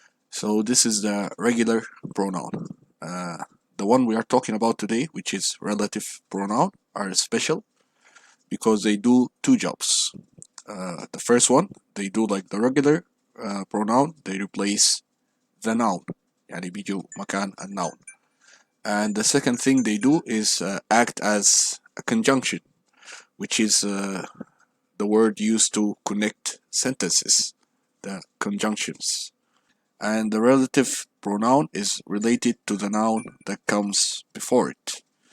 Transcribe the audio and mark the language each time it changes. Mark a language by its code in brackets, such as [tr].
[en] So this is the regular pronoun. The one we are talking about today, which is relative pronoun, are special because they do two jobs. The first one, they do like the regular pronoun, they replace the noun. [ar] يعني بيجوا مكان الnoun. [en] And the second thing they do is act as a conjunction, which is the word used to connect sentences, the conjunctions. And the relative pronoun is related to the noun that comes before it.